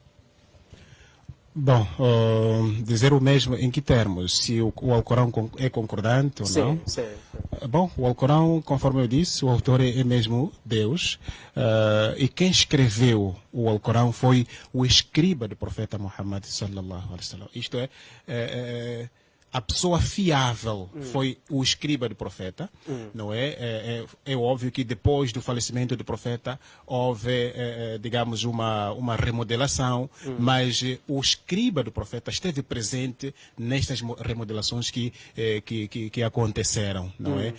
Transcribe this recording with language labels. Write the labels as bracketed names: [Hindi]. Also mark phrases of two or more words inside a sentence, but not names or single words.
[Portuguese] Bom, dizer o mesmo em que termos? Se o Alcorão é concordante ou não? Sim. Bom, o Alcorão, conforme eu disse, o autor é mesmo Deus. E quem escreveu o Alcorão foi o escriba do profeta Muhammad [Arabic] صلى الله عليه وسلم. [Portuguese] Isto é, a pessoa fiável foi o escriba do profeta, não é? É óbvio que depois do falecimento do profeta houve, digamos, uma remodelação, mas o escriba do profeta esteve presente nestas remodelações que aconteceram, não é?